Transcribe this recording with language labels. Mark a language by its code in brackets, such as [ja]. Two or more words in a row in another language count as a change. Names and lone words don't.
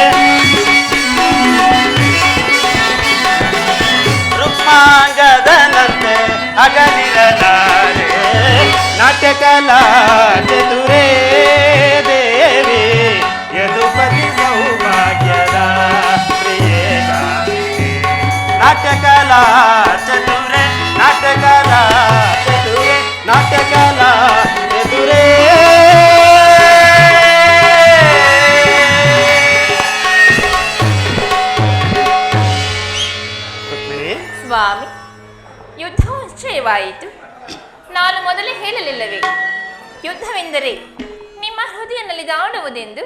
[kn] ರುಕ್ಮಾಂಗದನಂತೆ ಅಗಲಿರಲಾರೆ ನಾಟ್ಯಕಲಾ ಚತುರೇ ದೇವಿ ಯದುಪತಿ ಸೌಭಾಗ್ಯದ ಪ್ರಿಯೇ ನಾಟ್ಯಕಲಾ ಚತುರೇ ನಾಟ್ಯಕಲಾ ಚತುರೇ ನಾಟ್ಯಕಲಾ ಚತುರೇ ಸ್ವಾಮಿ ಯುದ್ಧವು ನಿಶ್ಚಯವಾಯಿತು. ನಾನು ಮೊದಲೇ ಹೇಳಲಿಲ್ಲವೇ ಯುದ್ಧವೆಂದರೆ ನಿಮ್ಮ ಹೃದಯ ನಲಿದಾಡುವುದೆಂದು.